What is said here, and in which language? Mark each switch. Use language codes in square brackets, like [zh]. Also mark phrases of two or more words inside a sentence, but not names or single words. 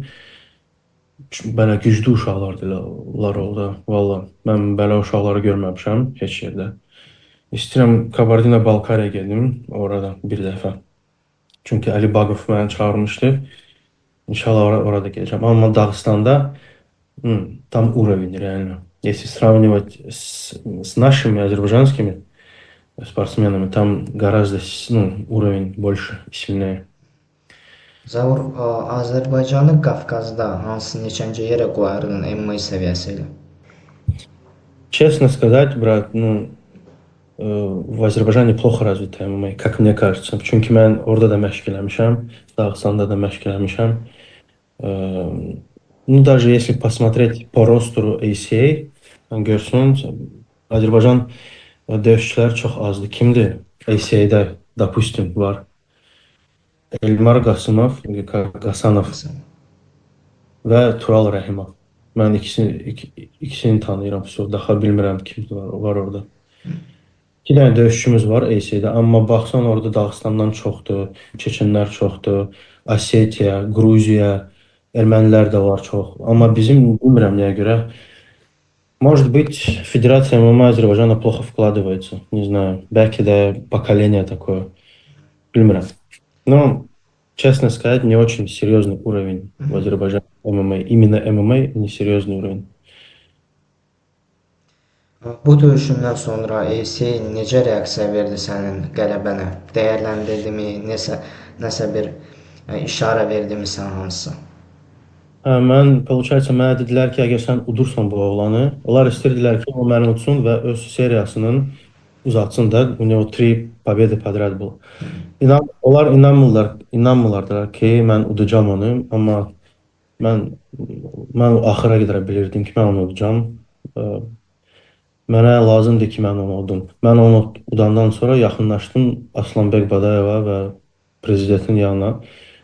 [az] Belə güclü uşaqlardılar orada. Valla mən belə uşaqları görməmişəm heç yerdə. İstəyirəm Kabardino-Balkariya gedim orada bir dəfə. Çünki Ali Baqov məni çağırmışdı. İnşallah orada gedəcəm. Amma Dağıstanda [ru] там уровень реально. Если сравнивать с нашими азербайджанскими спортсменами, там гораздо, ну, уровень больше, сильнее. [az] Zaur, Azərbaycanı Qafqazda hansı neçənci yerə qoyardın MMA səviyyəsi ilə? [ru] Честно сказать, брат, ну, в Azərbaycanda плохо развито MMA, как мне кажется. [az] Çünki mən orada da məşq eləmişəm, Dağıstanda da məşq eləmişəm. [ru] Ну, даже если посмотреть по ростеру ACA, [az] görsün, Azərbaycan döyüşçüləri çox azdır. Kimdir? ACA-də, допустим, var. Elmar Qasımov, Qasanov və Tural Rəhimov. Mən ikisini tanıyıram. Daha bilmirəm kim var orada. İki dənə döyüşçümüz var ACA-də, amma baxsan orada Dağıstandan çoxdur, Çeçenlər çoxdur, Osetiya, Gruziya, ermənilər də var çox. Amma bizim bilmirəm nəyə görə. [ru] Может быть, Федерация ММА Азербайджана плохо вкладывается. Не знаю. [az] Bəlkə də [ru] поколение такое. [az] Bilmirəm. [ru] Но, честно сказать, не очень серьезный уровень в Азербайджане ММА. Именно ММА не серьезный уровень. [az] Bu döyüşündən sonra ACA necə reaksiya verdi sənin qələbənə? Dəyərləndirdimi, nəsə bir işarə verdimi sən hansısa? Получается, mənə dedilər ki, əgər sən udursan bu oğlanı, onlar istəyirdilər ki, o məni udsun və öz seriyasının uzatsın da. [ru] У него 3 победы подряд было. [az] Onlar inanmırlardılar ki, mən udacağam onu, amma mən axıra qədər bilirdim ki, mən onu udacağam. Mənə lazımdır ki, mən onu udum. Mən onu udandan sonra yaxınlaşdım Aslanbek Badayeva və prezidentin yanına.